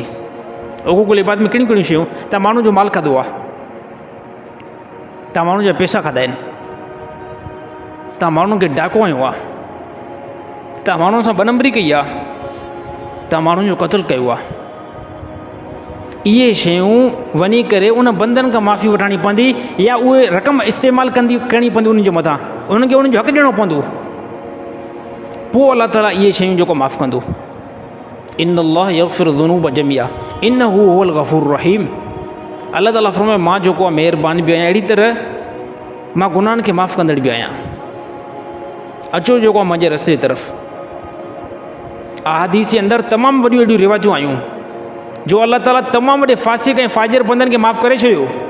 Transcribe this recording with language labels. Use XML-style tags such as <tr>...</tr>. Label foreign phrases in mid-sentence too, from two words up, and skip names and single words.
<ar>حقوق العباد</ar> <sd>में कहिड़ियूं कहिड़ियूं शयूं, तव्हां माण्हू जो माल खाधो आहे, तव्हां माण्हू जा पैसा खाधा आहिनि, तव्हां माण्हुनि खे डाको आयो आहे, तव्हां माण्हुनि सां 2 नंबरी कई आहे, तव्हां माण्हुनि जो क़त्लु कयो आहे, इहे शयूं वञी करे उन बंदनि खां माफ़ी वठणी पवंदी, या उहे रक़म इस्तेमालु करणी पवंदी उन्हनि जे मथां, उन्हनि खे उन्हनि जो हक़ु ॾियणो पवंदो, पोइ अल्लाह ताला इहे शयूं जेको माफ़ु कंदो।</sd> <ar>إن الله يغفر الذنوب جميعا إنه هو الغفور الرحيم.</ar> <sd>अल्लाह ताला फरमाए मां जेको आहे महिरबानी बि आहियां, अहिड़ी तरह मां गुनाहनि खे माफ़ु कंदड़ बि आहियां। अचो जेको आहे मुंहिंजे रस्ते जी तरफ़। अहादीस जे अंदरि तमामु वॾियूं वॾियूं रिवायतूं आयूं जो अल्लाह ताला तमामु वॾे फासिक ऐं फाजिर बंदनि खे माफ़ु करे छॾियो।</sd>